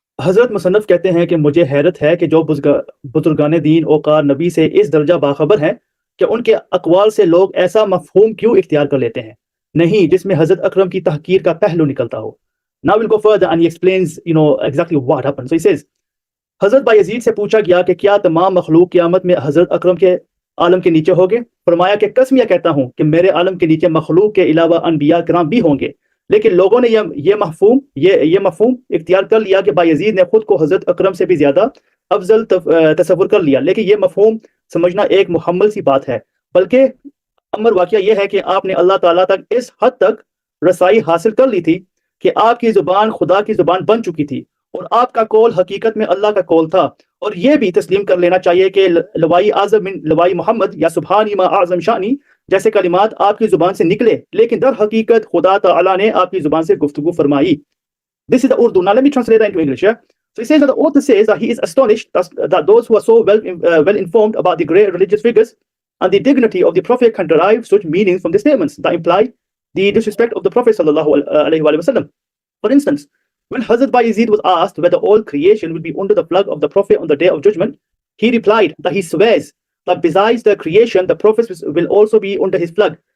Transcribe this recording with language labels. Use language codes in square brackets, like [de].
[ur] حضرت مصنف کہتے ہیں کہ مجھے حیرت ہے کہ جو بزرگان دین اوقار نبی سے اس درجہ باخبر ہیں کہ ان کے اقوال سے لوگ ایسا مفہوم کیوں اختیار کر لیتے ہیں نہیں جس میں حضرت اکرم کی تحقیر کا پہلو نکلتا ہو. [en] Now we'll go further and he explains exactly what happened. So he says [ur] حضرت بایزید سے پوچھا گیا کہ کیا تمام مخلوق قیامت میں حضرت اکرم کے عالم کے نیچے ہوگے؟ فرمایا کہ قسم یہ کہتا ہوں کہ میرے عالم کے نیچے مخلوق کے علاوہ انبیاء کرام بھی ہوں گے، لیکن لوگوں نے یہ مفہوم اختیار کر لیا کہ بایزید نے خود کو حضرت اکرم سے بھی زیادہ افضل تصور کر لیا. لیکن یہ مفہوم سمجھنا ایک محمل سی بات ہے، بلکہ امر واقعہ یہ ہے کہ آپ نے اللہ تعالیٰ تک اس حد تک رسائی حاصل کر لی تھی کہ آپ کی زبان خدا کی زبان بن چکی تھی اور آپ کا قول حقیقت میں اللہ کا قول تھا. اور یہ بھی تسلیم کر لینا چاہیے کہ [ar] لوائی اعظم من لوائی محمد یا سبحانی ما اعظم شانی [ur] جیسے کلمات آپ کی زبان سے نکلے، لیکن در حقیقت خدا تعالیٰ نے آپ کی زبان سے گفتگو فرمائی. [en] This is the Urdu. Now let me translate that into English. Yeah? So he says that the author says that he is astonished that those who are so well informed about the great religious figures and the dignity of the Prophet can derive such meanings from the statements that imply the disrespect of the Prophet sallallahu alaihi wasallam. For instance, when Hazrat Bayazid was asked whether all creation will be under the flag of the Prophet on the day of judgment, he replied that he swears that besides the creation, the Prophet will also be under his flag.